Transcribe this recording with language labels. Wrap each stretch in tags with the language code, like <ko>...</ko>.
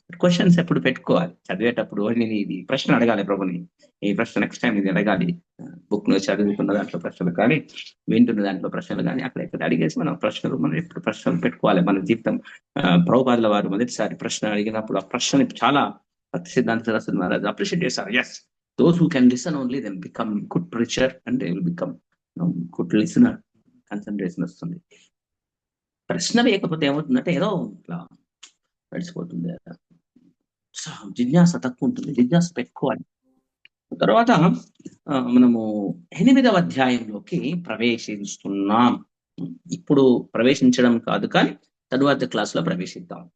<te>Questions ఎప్పుడు పెట్టుకోవాలి చదివేటప్పుడు, నేను ఇది ప్రశ్న అడగాలి ప్రభుని, ఈ ప్రశ్న నెక్స్ట్ టైం ఇది అడగాలి. బుక్ లో చదువుతున్న దాంట్లో ప్రశ్నలు కానీ, వింటున్న దాంట్లో ప్రశ్నలు కానీ, అక్కడ ఎక్కడ అడిగేసి మనం ఎప్పుడు ప్రశ్నలు పెట్టుకోవాలి మన జీవితం. ప్రభుపాదుల వారు మొదటిసారి ప్రశ్న అడిగినప్పుడు ఆ ప్రశ్నని చాలా సిద్ధాంత సరస్వతి మహారాజ్ అప్రిషియేట్ చేశారు.</te> <en>Yes, those who can listen only then become good preacher and they will become good listener.</en> <te>Concentration వస్తుంది. ప్రశ్న వేయకపోతే ఏమవుతుందంటే ఏదో ఇట్లా నడిచిపోతుంది, జిజ్ఞాస తక్కువ ఉంటుంది. జిజ్ఞాస పెట్టుకోవాలి. తర్వాత మనము 8వ అధ్యాయంలోకి ప్రవేశిస్తున్నాం. ఇప్పుడు ప్రవేశించడం కాదు కానీ తరువాత క్లాస్ లో ప్రవేశిద్దాం.</te>